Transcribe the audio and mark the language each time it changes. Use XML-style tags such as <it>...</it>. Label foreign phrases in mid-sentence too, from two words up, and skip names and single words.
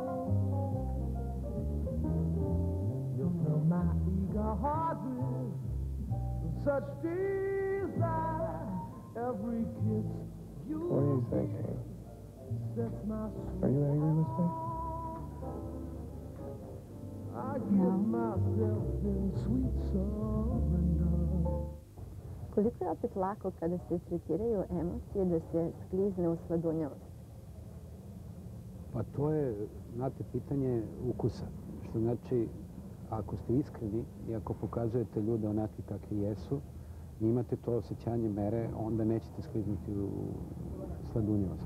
<en>You fill my eager heart with such desire. Every kiss you What are you thinking? sets my Are you angry with me? I give myself in sweet surrender.</en> <sr>Koliko je opet lako kada se tretiraju emocije da se sklizne u sladunjavost? Pa to je, znate, pitanje ukusa. Što znači, ako ste iskreni i ako pokazujete ljude onakvi kakvi jesu, i imate to osjećanje mere, onda nećete skliznuti u sladunjavost.</sr>